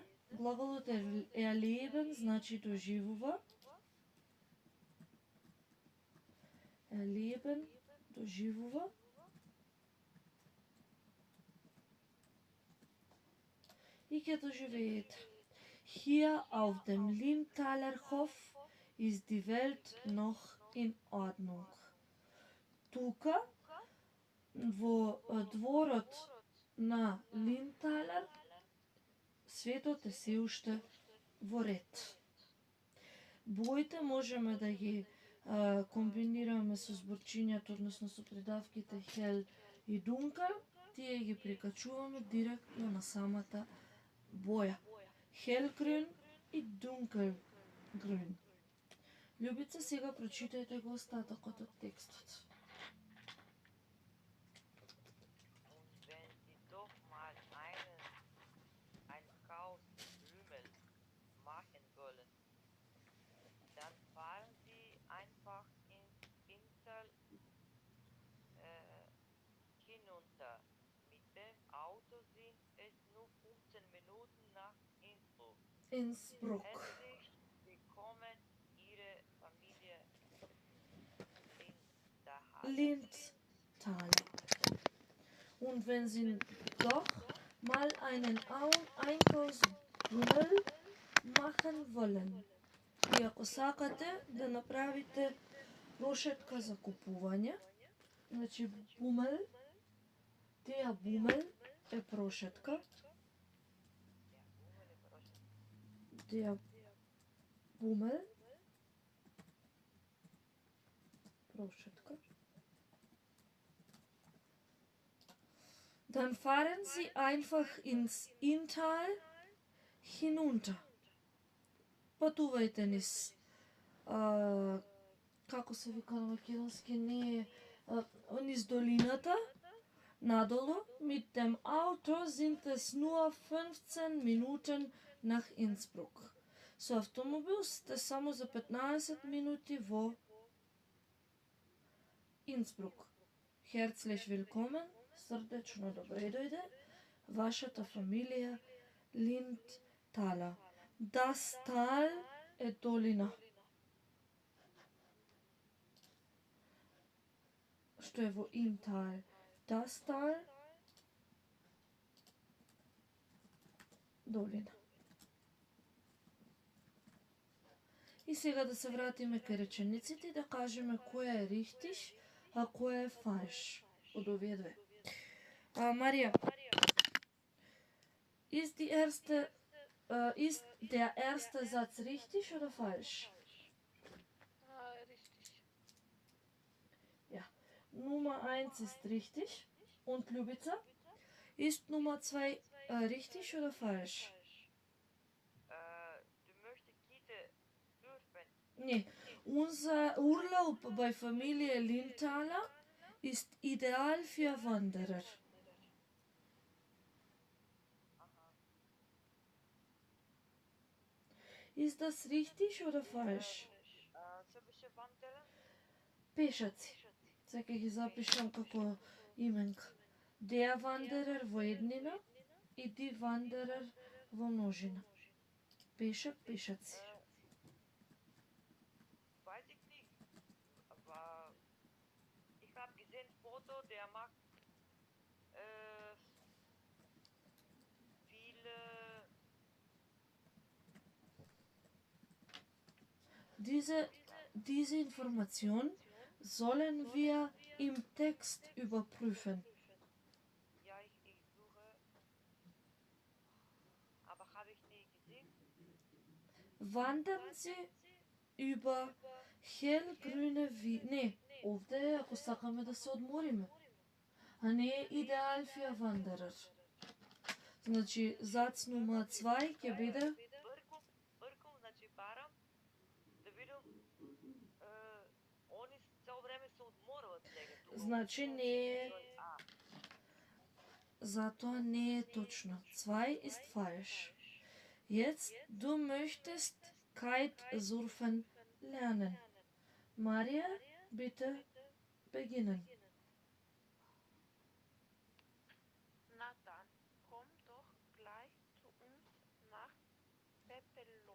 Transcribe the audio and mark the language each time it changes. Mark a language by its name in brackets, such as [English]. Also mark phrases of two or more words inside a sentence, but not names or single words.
[Macedonian] Глаголот е erleben, значи доживува. [German] Erleben, доживува. [Macedonian] И ќе доживеете. [German] Hier auf dem Lindtaler Hof ist die Welt noch in Ordnung. [Macedonian] Тука, во дворот на Линдталер, светот е се уште во ред. Боите можеме да ги комбинираме со зборчињата, односно со придавките hell и dunkel, тие ги прикачуваме директно на самата боја. [German] Hellgrün и dunkelgrün. [Macedonian] Љубица, сега прочитајте го остатокот од текстот. [German] Und wenn Sie doch mal ein Chaos Krümel machen wollen, dann fahren Sie einfach ins Innstal hinunter. Mit dem Auto sind es nur 15 Minuten nach Innsbruck. Innsbruck. Herzlich willkommen, Ihre Familie Lindtal. Und wenn Sie doch mal einen Einkaufsbummel machen wollen. [Macedonian] И ако сакате да направите прошетка за купување, значи бумел, тија бумел е прошетка. [German] Der Bummel, прошетка. Dann fahren Sie einfach ins Inntal hinunter. [Macedonian] Патувајте низ, како се вика на македонски, низ долината, надолу. [German] Mit dem Auto sind es nur 15 Minuten nach Innsbruck. [Macedonian] Со автомобил сте само за 15 минути во Инсбрук. [German] Herzlich willkommen, [Macedonian] срдечно добре дојде, вашата фамилија Lindtaler. [German] Das Tal [Macedonian] е долина. Што е во Inntal? [German] Das Tal, [Macedonian] долина. И сега да се вратиме кај речениците и да кажеме која е richtig, а која е falsch од овие две. Марија, [German] ist der erste Satz richtig oder falsch? Richtig. Ja. Nummer 1 ist richtig. Und Ljubica? Ist Nummer 2 richtig oder falsch? Du möchtest Kita dürfen. Nee. Unser Urlaub bei Familie Lindtaler ist ideal für Wanderer. Ist das richtig oder falsch? [Macedonian] Што беше вандера? Пешаци. Сега ги запишам како именка. [German] Der Wanderer [Macedonian] во еднина и [German] die Wanderer [Macedonian] во множина. Пешак, пешаци. [German] Weiß ich nicht. Aber ich habe gesehen Foto, der macht viele. Diese Information sollen wir im Text überprüfen. Ja, ich suche. Aber habe ich nie gesehen. Wandern Sie über hellgrüne Wiesen. [Macedonian] Не, овде ако сакаме да се одмориме. А не е идеал [German] für Wanderer. [Macedonian] Значи, [German] Satz Nummer 2 [Macedonian] ќе биде Бркам, значи барам да видам они цело време се одморуваат сега тука. Значи не е, затоа не е точно. [German] 2 ist falsch. Jetzt, du möchtest Kitesurfen lernen. Maria, bitte beginnen. Na dann, komm doch gleich zu uns nach Pepelo